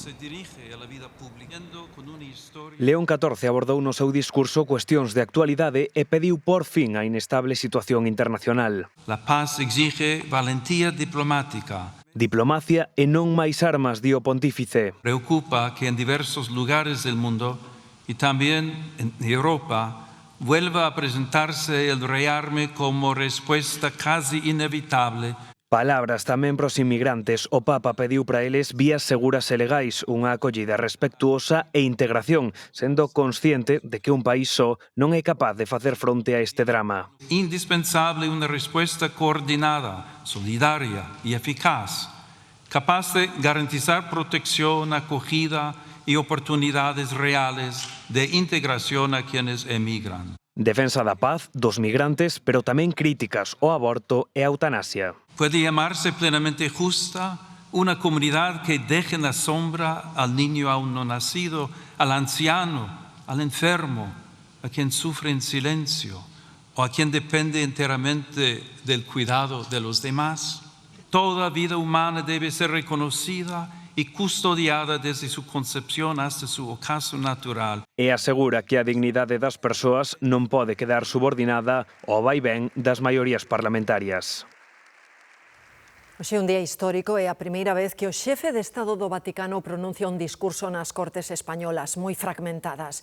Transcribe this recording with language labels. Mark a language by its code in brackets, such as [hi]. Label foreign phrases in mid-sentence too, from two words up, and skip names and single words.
[gl] León XIV abordou no seu discurso cuestións de actualidade e pediu por fin a inestable situación internacional. [es] La paz exige valentía diplomática. [gl] Diplomacia e non máis armas, dio o pontífice. [es] Preocupa que en diversos lugares del mundo y también en Europa vuelva a presentarse el rearme como respuesta casi inevitable. [gl] Palabras tamén pros inmigrantes. O Papa pediu para eles vías seguras e legais, unha acollida respectuosa e integración, sendo consciente de que un país só non é capaz de facer fronte a este drama. [es] Indispensable una respuesta coordinada, solidaria y eficaz, capaz de garantizar protección, acogida y oportunidades reales de integración a quienes emigran. [gl] Defensa da paz, dos migrantes, pero tamén críticas ao aborto e a eutanasia. [es] Puede llamarse plenamente justa una comunidad que deje en la sombra al niño aún no nacido, al anciano, al enfermo, a quien sufre en silencio o a quien depende enteramente del cuidado de los demás. Toda vida humana debe ser reconocida y custodiada desde su concepción hasta su ocaso natural. [gl] E asegura que a dignidade das persoas non pode quedar subordinada ao vaivén das maiorías parlamentarias. Hoxe é un día histórico e a primeira vez que o xefe de Estado do Vaticano pronuncia un discurso nas Cortes españolas, moi fragmentadas.